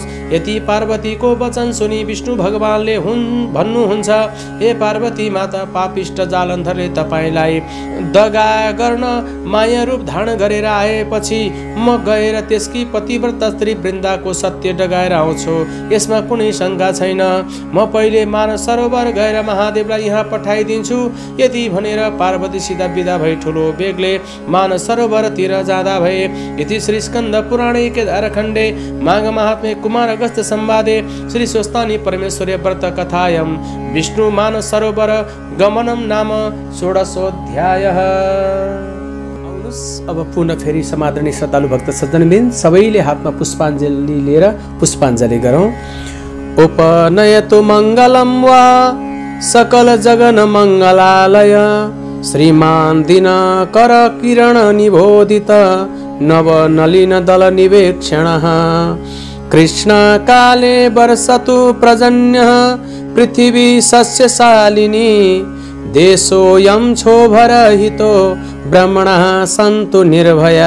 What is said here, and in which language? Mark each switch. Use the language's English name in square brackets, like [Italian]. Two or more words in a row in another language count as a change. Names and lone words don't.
[Nepali] यति पार्वतीको वचन सुनि विष्णु भगवानले भन्नुहुन्छ, हे पार्वती माता, पापिष्ट जालन्धरले तपाईँलाई दगा गर्न माया रूप धारण गरेर आएपछि म गएर त्यसकी पतिव्रता स्त्री वृन्दाको सत्य डगाएर आउँछु, यसमा कुनै शङ्का छैन। म पहिले मानस सरोवर गएर महादेवलाई यहाँ पठाइदिन्छु। यति भनेर पार्वतीसित विदा भई ठुलो बेगले मानस सरोवरतिर जाँदा भए। [Sanskrit] यति श्री स्कन्द पुराणे केदारखण्डे माघ महात्म्ये कुमार अगस्त्य संवादे श्री स्वस्तानी परमेश्वरी व्रत कथायं विष्णु मानस सरोवर गमनम नाम षोडशोऽध्यायः। [Nepali] अब पुनः फेरि समादरणीय श्रद्धालु भक्त सज्जनबिन सबैले हातमा पुष्पाञ्जली लिएर पुष्पाञ्जली गरौँ। [Sanskrit] उपनयतु मङ्गलं वा सकल जगन मङ्गलालय श्रीमान दिनकर किरण निबोधित नवनलिन दल निवेक्षणः कृष्णकाले वर्षतु पर्जन्यः पृथिवी सस्यशालिनी देशोऽयं क्षोभरहितो ब्रह्मणः सन्तु निर्भया